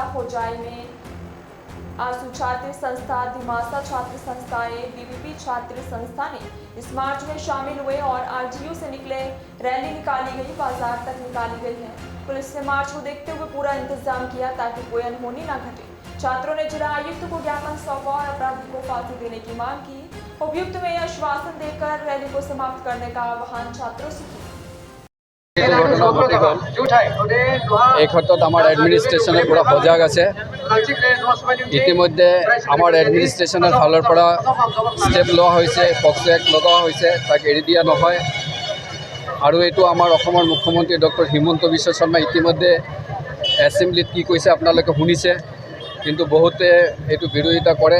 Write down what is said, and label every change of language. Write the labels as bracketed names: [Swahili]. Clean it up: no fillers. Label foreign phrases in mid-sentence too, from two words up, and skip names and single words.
[Hindi] होजाई में आंसू छात्र संस्था, दिमासा छात्र संस्थाएं, बीबीपी छात्र संस्था ने इस मार्च में शामिल हुए और आरजीयू से निकले रैली निकाली गई, बाजार तक निकाली गई है। पुलिस ने मार्च को देखते हुए पूरा इंतजाम किया ताकि कोई अनहोनी न घटे। छात्रों ने जिला आयुक्त को ज्ञापन सौंपा और अपराधी को फांसी देने की मांग की। उपायुक्त में आश्वासन देकर रैली को समाप्त करने का आह्वान छात्रों से किया। [Assamese] এই ক্ষেত্ৰত আমাৰ এডমিনিষ্ট্ৰেশ্যনে পুৰা সজাগ আছে। ইতিমধ্যে আমাৰ এডমিনিষ্ট্ৰেশ্যনৰ ফালৰ পৰা ষ্টেপ লোৱা হৈছে, পক্সো এক্ট লগোৱা হৈছে, তাক এৰি দিয়া নহয়। আৰু এইটো আমাৰ অসমৰ মুখ্যমন্ত্ৰী ডক্টৰ হিমন্ত বিশ্ব শৰ্মা ইতিমধ্যে এছেম্বলিত কি কৈছে আপোনালোকে শুনিছে, কিন্তু বহুতে এইটো বিৰোধিতা কৰে।